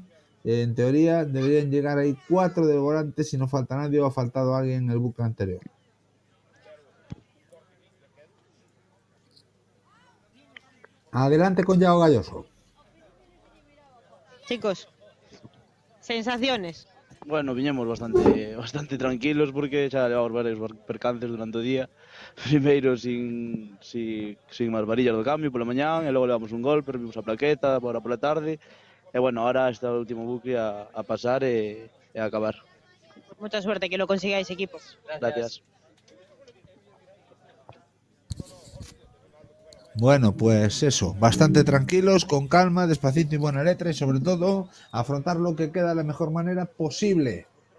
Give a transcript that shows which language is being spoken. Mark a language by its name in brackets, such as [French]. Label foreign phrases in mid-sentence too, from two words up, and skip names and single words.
[Spanish] En teoría deberían llegar ahí 4 del volante si no falta nadie o ha faltado alguien en el bucle anterior. Adelante con Yao Galloso. Chicos, sensaciones. Bueno, [Galician] viñemos bastante tranquilos porque xa levamos varios percances durante o día. Primeiro sin as varillas do cambio pola mañán e logo levamos un golpe, rompimos a plaqueta agora pola tarde. E bueno, ahora está o último bucle a pasar e a acabar. [Spanish] Mucha suerte, que lo consigáis, equipos. Gracias. Bueno, pues eso, bastante tranquilos, con calma, despacito y buena letra y sobre todo afrontar lo que queda de la mejor manera posible.